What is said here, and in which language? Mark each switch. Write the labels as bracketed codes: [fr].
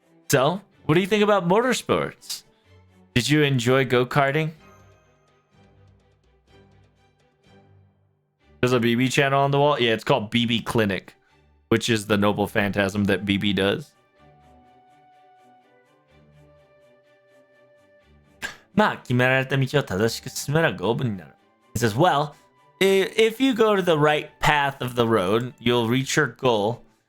[en] So, what do you think about motorsports? Did you enjoy go-karting? There's a BB channel on the wall? Yeah, it's called BB Clinic, which is the noble phantasm that BB does. [ja] まあ、決められた道を正しく進めば五分になる. [en] It says, well, if you go to the right path of the road, you'll reach your goal.